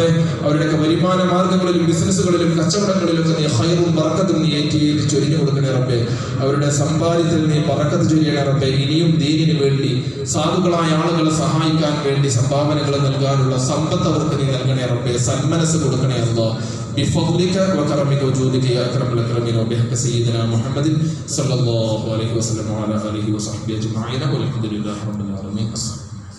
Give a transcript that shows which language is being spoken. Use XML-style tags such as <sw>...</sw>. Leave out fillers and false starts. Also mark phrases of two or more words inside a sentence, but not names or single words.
<ml>അവരുടെയൊക്കെ വരുമാന മാർഗങ്ങളിലും ബിസിനസ്സുകളിലും കച്ചവടങ്ങളിലും നീ ഖൈറും ബറക്കത്തും നീ ഏറ്റി ചൊരിഞ്ഞു കൊടുക്കണേ റബ്ബേ. അവരുടെ സമ്പാദ്യത്തിൽ നീ ബറക്കത്ത് ചൊരിയണേ റബ്ബേ. ഇനിയും ദീനിന് വേണ്ടി സാധുക്കളായ ആളുകളെ സഹായിക്കാൻ വേണ്ടി സംഭാവനകൾ നൽകാനുള്ള സമ്പത്ത് അവർക്ക് നീ നൽകണേ റബ്ബേ. സന്മനസ് കൊടുക്കണേ അല്ലാഹ്.</ml> <ar>بفضلك وكرمك وجودك يا أكرم الأكرمين وبحق سيدنا محمد صلى الله عليه وسلم وعلى آله وصحبه أجمعين والحمد لله رب العالمين.</ar>